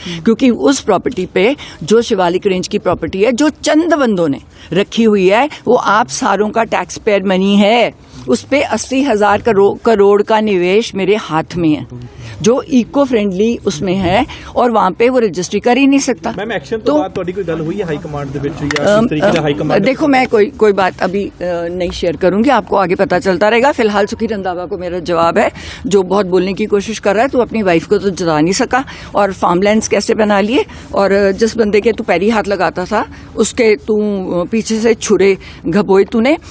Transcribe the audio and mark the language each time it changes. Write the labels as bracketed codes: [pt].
[hi] क्योंकि उस प्रॉपर्टी पे जो शिवालिक रेंज की प्रॉपर्टी है जो चंद बंदों ने रखी हुई है, वो आप सारों का टैक्स पेयर मनी है। उस पे 80,000 करोड़ का निवेश मेरे हाथ में है जो इको फ्रेंडली उसमें है, और वहां पे वो रजिस्ट्री कर ही नहीं सकता। मैम एक्शन तो बाद [pa] ਤੁਹਾਡੀ ਕੋਈ ਗੱਲ ਹੋਈ ਹੈ ਹਾਈ ਕਮਾਂਡ ਦੇ ਵਿੱਚ ਜਾਂ [hi] किस तरीके से हाई कमांड? देखो मैं कोई बात अभी नहीं शेयर करूंगी, आपको आगे पता चलता रहेगा। फिलहाल सुखी रंधावा को मेरा जवाब है, जो बहुत बोलने की कोशिश कर रहा है, तू अपनी वाइफ को तो जता नहीं सका और फार्मलैंड्स कैसे बना लिए, और जिस बंदे के तू पैरी हाथ लगाता था उसके तू पीछे से छुरे घबोए तूने।